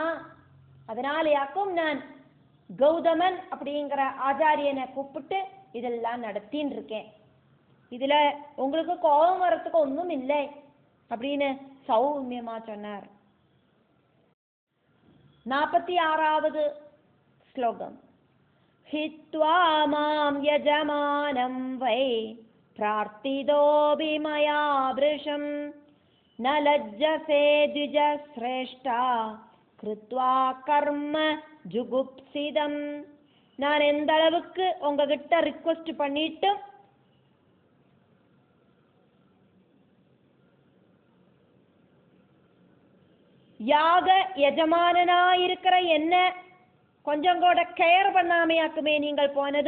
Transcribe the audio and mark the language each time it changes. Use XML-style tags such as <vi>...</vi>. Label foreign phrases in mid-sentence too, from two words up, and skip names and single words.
<ta>அதனாலயாக்கும் நான் கௌதமன் அப்படிங்கிற ஆச்சாரியனை கூப்பிட்டு இதெல்லாம் நடத்தின்னு இருக்கேன். இதுல உங்களுக்கு கோபம் வரத்துக்கு ஒன்றும் இல்லை அப்படின்னு சௌமியமா சொன்னார். 46வது ஸ்லோகம்.</ta> <sa>हित्वा मां यजमानं वै प्रार्थितोऽपि मया वृषं न लज्जसे द्विजश्रेष्ठा कृत्वा कर्म जुगुप्सिदम्.</sa> <ta>நான் எந்த அளவுக்கு உங்ககிட்ட ரிக்வெஸ்ட் பண்ணிட்டு யாக எஜமானனாயிருக்கிற என்ன கொஞ்சம் கூட கேர் பண்ணாமையாக்குமே நீங்கள் போனது.</ta>